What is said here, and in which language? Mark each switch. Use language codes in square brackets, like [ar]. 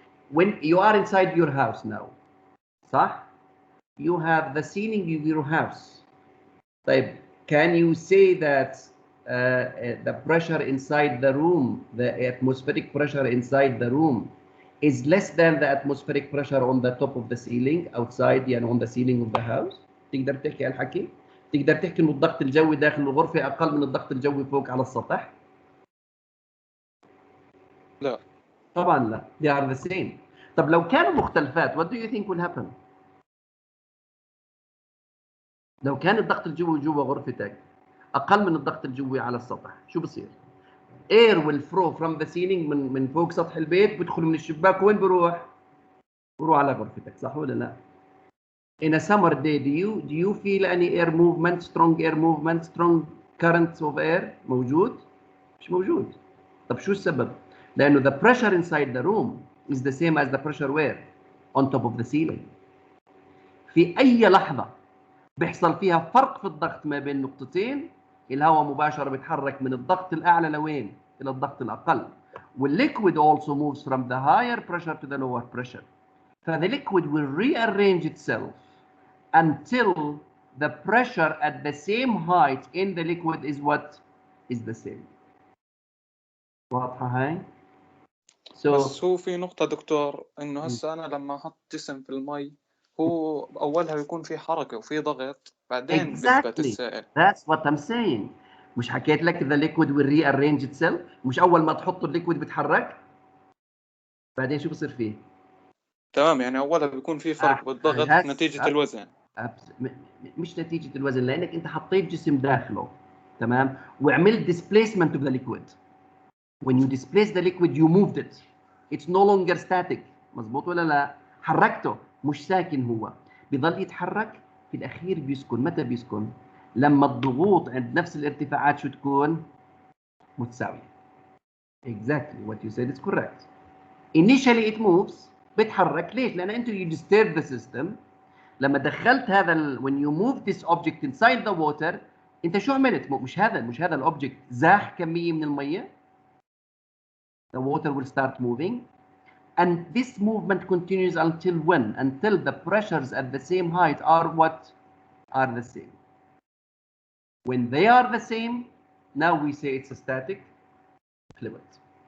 [en] When you are inside your house now, صح? You have the ceiling of your house. طيب, can you say that the pressure inside the room, the atmospheric pressure inside the room is less than the atmospheric pressure on the top of the ceiling outside, يعني on the ceiling of the house? [ar] تقدر تحكي هالحكي؟ تقدر تحكي انه الضغط الجوي داخل الغرفة أقل من الضغط الجوي فوق على السطح؟ لا. طبعا لا. [en] They are the same. [ar] طب لو كانوا مختلفات [en] what do you think will happen؟ [ar] لو كان الضغط الجوي جوا غرفتك أقل من الضغط الجوي على السطح شو بصير؟ [en] air will flow from the ceiling [ar] من فوق سطح البيت بدخل من الشباك وين بروح؟ بروح على غرفتك صح ولا لا؟ [en] In a summer day do you feel any air movement, strong currents of air [ar] موجود؟ مش موجود. طب شو السبب؟ لأنه [en] the pressure inside the room is the same as the pressure where? On top of the ceiling. [ar] في أي لحظة بيحصل فيها فرق في الضغط ما بين نقطتين الهواء مباشرة بيتحرك من الضغط الأعلى لوين؟ إلى الضغط الأقل. [en] والliquid also moves from the higher pressure to the lower pressure. فthe liquid will rearrange itself until the pressure at the same height in the liquid is what is the same. [ar] واضحة هاي؟ بس هو في نقطة دكتور إنه هسا أنا لما أحط جسم في المي هو أولها بيكون في حركة وفي ضغط بعدين بثبت السائل. [en] That's what I'm saying. [ar] مش حكيت لك [en] the liquid will rearrange itself؟ [ar] مش أول ما تحط الليكويد بيتحرك؟ بعدين شو بصير فيه؟ تمام، يعني أولها بيكون في فرق بالضغط نتيجة الوزن. مش نتيجة الوزن، لأنك أنت حطيت جسم داخله، تمام؟ وعملت [en] displacement of the liquid. When you displace the liquid you moved it. It's no longer static. [ar] مظبوط ولا لا؟ حركته، مش ساكن هو. بيضل يتحرك في الأخير بيسكن. متى بيسكن؟ لما الضغوط عند نفس الارتفاعات شو تكون؟ متساوية. [en] Exactly what you said is correct. Initially it moves. [ar] بيتحرك ليش؟ لأن أنت [en] you disturb the system. [ar] لما دخلت هذا [en] when you move this object inside the water [ar] أنت شو عملت؟ مش هذا الأوبجكت زاح كمية من المية. [en] The water will start moving. And this movement continues until when? Until the pressures at the same height are what? Are the same. When they are the same, now we say it's a static fluid.